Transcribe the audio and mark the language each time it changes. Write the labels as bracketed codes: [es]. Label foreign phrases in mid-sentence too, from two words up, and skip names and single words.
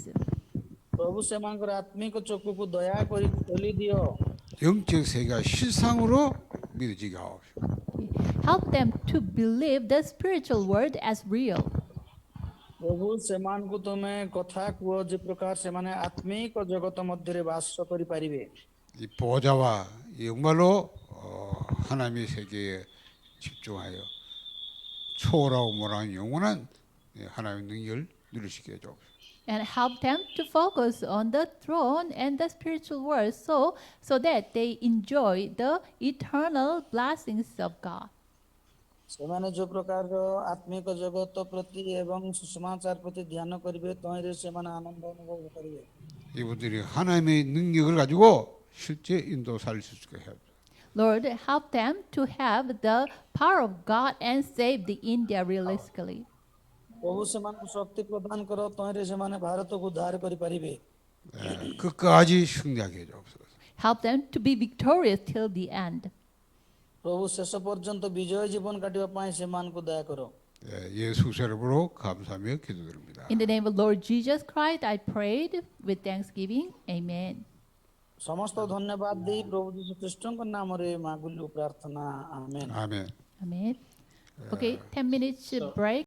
[or] ପ୍ରଭୁ ସେମାନଙ୍କର ଆତ୍ମିକ ଚକ୍ଷୁକୁ ଦୟାକରି ଖୋଲି ଦିଅ [ko] 영적 세계가 실상으로 믿어지게 하옵소서. [en] Help them to believe the spiritual world as real. [or] ପ୍ରଭୁ ସେମାନଙ୍କୁ ତୁମେ କଥା କୁହ ଯେ ପ୍ରକାର ସେମାନେ ଆତ୍ମିକ ଜଗତ ମଧ୍ୟରେ ବାସ କରିପାରିବେ [ko] 이 보좌와 정말로 하나님의 세계에 집중하여 초월하고 몰아가는 영원한 하나님의 능력을 누릴 수 있게 해주옵소서. [en] And help them to focus on the throne and the spiritual world so that they enjoy the eternal blessings of God. [or] ସେମାନେ ଯୋଉ ପ୍ରକାରର ଆତ୍ମିକ ଜଗତ ପ୍ରତି ଏବଂ ସୁସମାଚାର ପ୍ରତି ଧ୍ୟାନ କରିବେ ତହିଁରେ ସେମାନେ ଆନନ୍ଦ ଅନୁଭବ କରିବେ [ko] 이분들이 하나님의 능력을 가지고 실제 인도 살릴 수 있게 해야 합니다. [en] Lord, help them to have the power of God and save the India realistically. [or] ପ୍ରଭୁ ସେମାନଙ୍କୁ ଶକ୍ତି ପ୍ରଦାନ କର ତହିଁରେ ସେମାନେ ଭାରତକୁ ଉଦ୍ଧାର କରିପାରିବେ [ko] 끝까지 승리하게 해주옵소서. [en] Help them to be victorious till the end. [or] ପ୍ରଭୁ ଶେଷ ପର୍ଯ୍ୟନ୍ତ ବିଜୟ ଜୀବନ କାଟିବା ପାଇଁ ସେମାନଙ୍କୁ ଦୟା କର [ko] 예수 이름으로 감사하며 기도드립니다. [en] In the name of Lord Jesus Christ, I prayed with thanksgiving. Amen. [or] ସମସ୍ତ ଧନ୍ୟବାଦ ଦେଇ ପ୍ରଭୁ ଯୀଶୁ ଖ୍ରୀଷ୍ଟଙ୍କ ନାମରେ ମାଗୁଲୁ ପ୍ରାର୍ଥନା ଆମେନ୍ [ko] 아멘. [en] Amen. Okay, 10 minutes break.